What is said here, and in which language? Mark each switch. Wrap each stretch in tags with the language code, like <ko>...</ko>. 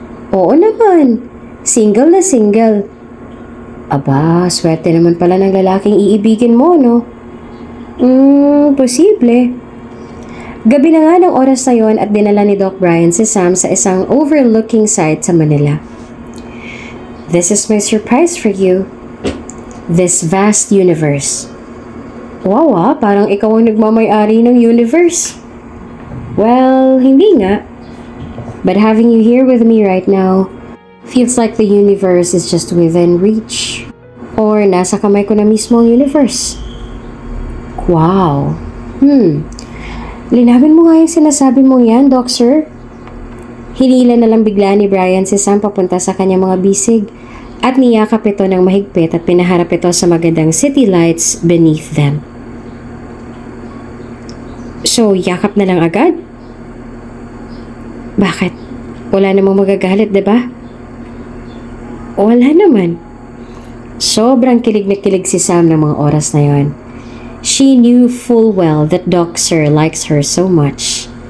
<tl>Oo naman, single na single. Aba, swerte naman pala ng lalaking iibigin mo, no? Posible. Gabi na nga ng oras na yon at dinala ni Doc Brian si Sam sa isang</tl> <en>overlooking site</en> <tl>sa Manila.</tl> <en>This is my surprise for you. This vast universe.</en> <tl>Wow, parang ikaw ang nagmamay-ari ng universe. Well, hindi nga.</tl> <en>But having you here with me right now feels like the universe is just within reach.</en> <tl>Or nasa kamay ko na mismo ang universe. Wow. Linawin mo nga yung sinasabi mong yan, Doc Sir. Hinila na lang bigla ni Brian si Sam papunta sa kanyang mga bisig at niyakap ito ng mahigpit at pinaharap ito sa magandang</tl> <en>city lights beneath them.</en> <tl>So, yakap na lang agad? Bakit? Wala namang magagalit, diba? Wala naman. Sobrang kilig na kilig si Sam ng mga oras na yon.</tl> <en>She knew full well that Doc Sir likes her so much.</en>